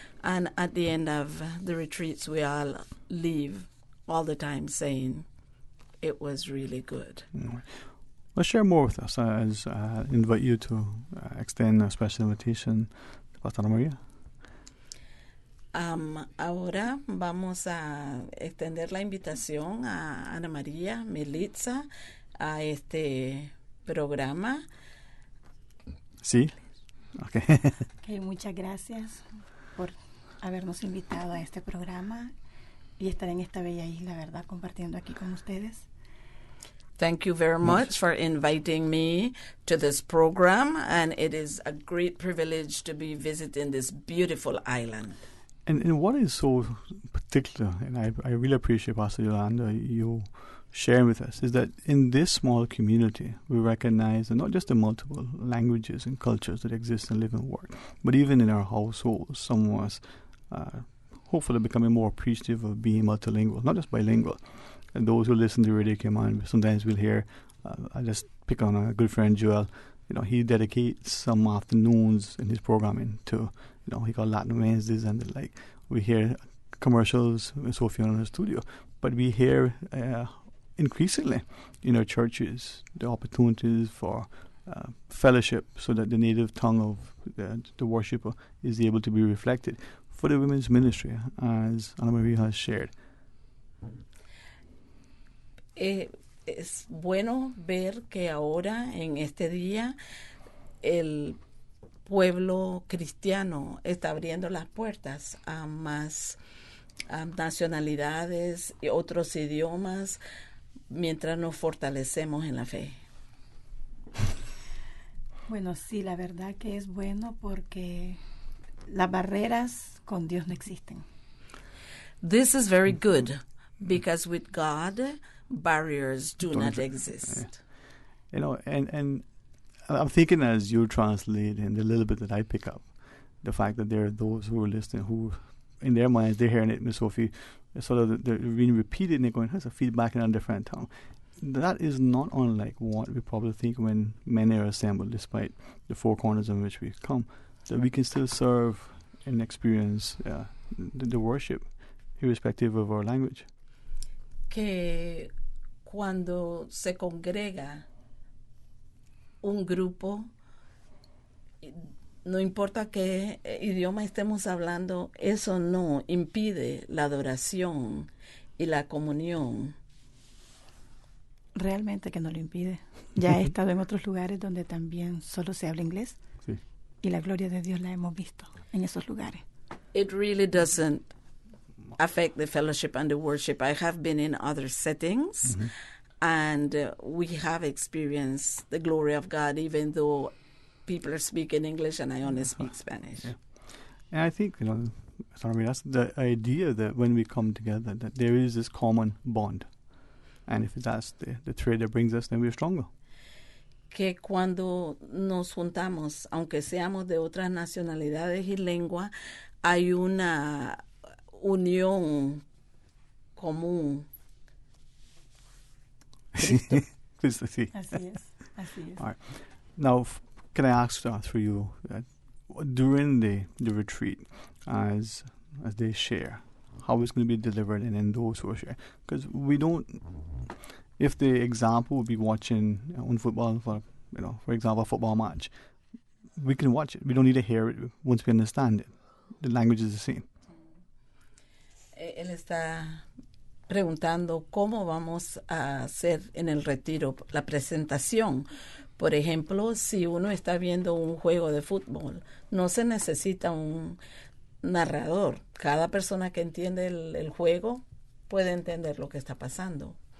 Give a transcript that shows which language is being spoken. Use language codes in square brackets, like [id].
[en] And at the end of the retreats, we all leave all the time saying, it was really good. Well, share more with us as invite you to extend a special invitation to Pastor María. [es] Ahora vamos a extender la invitación a Ana María Melitza a este programa. Sí. Okay. Okay, muchas gracias por habernos invitado a este programa y estar en esta bella isla, ¿verdad? Compartiendo aquí con ustedes. [en] Thank you very much for inviting me to this program, and it is a great privilege to be visiting this beautiful island. And what is so particular, and I really appreciate, Pastor Yolanda, you sharing with us, is that in this small community, we recognize that not just the multiple languages and cultures that exist and live and work, but even in our households, some of us hopefully becoming more appreciative of being multilingual, not just bilingual. And those who listen to Radio Cayman, sometimes we'll hear, I just pick on a good friend, Joel, he dedicates some afternoons in his programming to, he called Latin Wednesdays and the like. We hear commercials with Sophia in her studio, but we hear increasingly in our churches the opportunities for fellowship so that the native tongue of the worshipper is able to be reflected for the women's ministry, as Ana María has shared. [es] Es bueno ver que ahora, en este día, el pueblo cristiano está abriendo las puertas a más nacionalidades y otros idiomas mientras nos fortalecemos en la fe. Bueno, sí, la verdad que es bueno porque las barreras con Dios no existen. [en] This is very good because with God, barriers do not exist. And I'm thinking as you translate and the little bit that I pick up, the fact that there are those who are listening who, in their minds, they're hearing it, Miss Sophie, sort of they're being repeated and they're going, has a feedback in a different tongue. That is not unlike what we probably think when many are assembled, despite the four corners in which we come, that we can still serve and experience the worship, irrespective of our language. [es] Que cuando se congrega un grupo, no importa qué idioma estemos hablando, eso no impide la adoración y la comunión. Realmente que no lo impide. Ya he estado en otros lugares donde también solo se habla inglés, sí, y la gloria de Dios la hemos visto en esos lugares. [en] It really doesn't affect the fellowship and the worship. I have been in other settings, and we have experienced the glory of God, even though people are speaking English and I only speak Spanish. Yeah. And I think, that's the idea that when we come together, that there is this common bond. And if that's the thread that brings us, then we're stronger. [es] Que cuando nos juntamos, aunque seamos de otras nacionalidades y lengua, hay una unión común. Sí. Así es. [en] All right. Now, can I ask through you, during the retreat, as they share, how it's going to be delivered and then those who are sharing? Because we don't, if the example would be watching on football, for example, a football match, we can watch it. We don't need to hear it once we understand it. The language is the same. [es] Él está preguntando cómo vamos a hacer en el retiro la presentación. Por ejemplo, si uno está viendo un juego de fútbol, no se necesita un narrador. Cada persona que entiende el juego puede entender lo que está pasando.